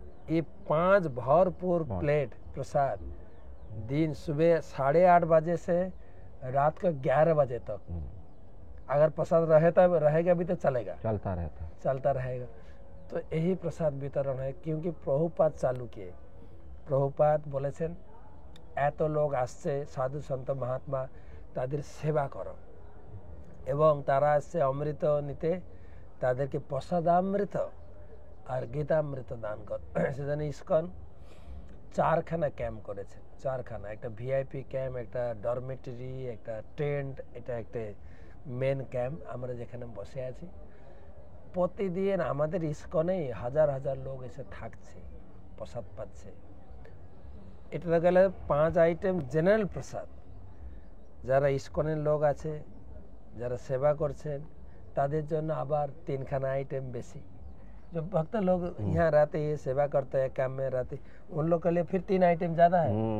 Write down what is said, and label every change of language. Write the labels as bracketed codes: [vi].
[hi] ये 5 भरपूर प्लेट प्रसाद, दिन सुबह 8:30 बजे से रात को 11 बजे तक। अगर प्रसाद रहेगा भी तो चलता रहेगा। तो यही प्रसाद वितरण है, क्योंकि प्रभुपाद चालू किए। [bn] प्रभुपाद बोलेছেন এত লোক আসছে সাধু সন্ত মহাত্মা, তাদের সেবা করো, এবং তারা আসছে অমৃত নিতে, তাদেরকে প্রসাদামৃত আর গীতামৃত দান কর। সেজন্য ইসকন 4খানা ক্যাম্প করেছে, 4খানা, একটা ভিআইপি ক্যাম্প, একটা ডরমেটরি, একটা টেন্ট, এটা একটা মেন ক্যাম্প আমরা যেখানে বসে আছি। প্রতিদিন আমাদের ইসকনে হাজার হাজার লোক এসে থাকছে, প্রসাদ পাচ্ছে। এটা গেলে 5 আইটেম জেনারেল প্রসাদ। যারা ইসকনের লোক আছে, যারা সেবা করছেন, তাদের জন্য আবার 3খানা आइटम बेसी। [hi] जो भक्त लोग यहाँ रहते हैं, सेवा करते हैं, काम में रहते, उन लोग के लिए फिर 3 आइटम ज़्यादा है।